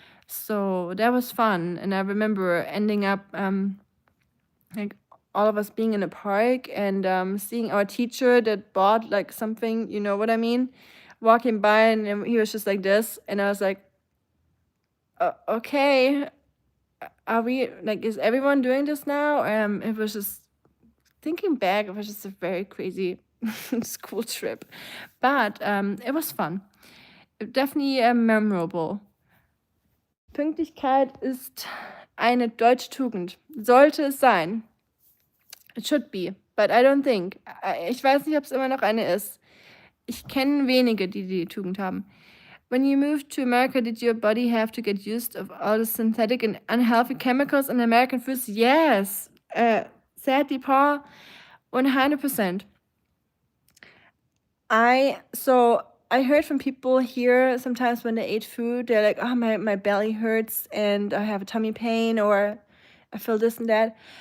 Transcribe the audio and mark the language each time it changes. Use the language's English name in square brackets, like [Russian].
[English] So that was fun, and I remember ending up like all of us being in a park and seeing our teacher that bought like something, you know what I mean, walking by, and he was just like this, and I was like, okay, are we like, is everyone doing this now? It was just, thinking back, it was just a very crazy school trip, but it was fun, definitely memorable. [German] Pünktlichkeit ist eine deutsche Tugend. Sollte es sein. [English] It should be, but I don't think. [German] Ich weiß nicht, ob es immer noch eine ist. Ich kenne wenige, die die Tugend haben. [English] When you moved to America, did your body have to get used of all the synthetic and unhealthy chemicals in American foods? Yes. Sadly, Paul, 100%. I heard from people here sometimes when they ate food, they're like, oh, my belly hurts and I have a tummy pain, or I feel this and that.